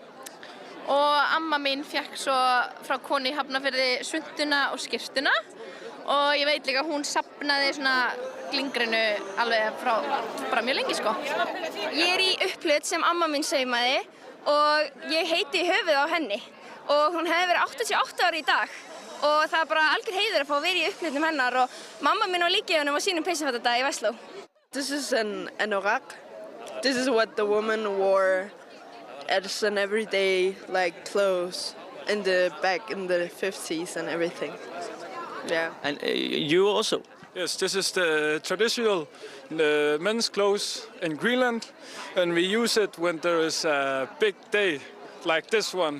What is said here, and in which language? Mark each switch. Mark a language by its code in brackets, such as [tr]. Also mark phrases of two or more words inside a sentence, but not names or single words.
[is] Og amma mín fékk svo frá konu í Hafnarfirði svuntuna og skyrtuna og ég veit líka að hún safnaði svona glingrinu alveg frá bara mjög lengi sko. Ég er í upphlaup sem amma mín saumaði og ég heiti í höfuð á henni og hún hefði verið 88 ára í dag og það er bara algjör heiður að fá að vera í upphlaupnum hennar og mamma mín á líka honum á sínum peysufattadag í Versló. [en] This is an anorak this is what the woman wore as an everyday like clothes in the back in the 50s and everything. Yeah. And you also? Yes, this is the traditional men's clothes in Greenland, and we use it when there is a big day like this one.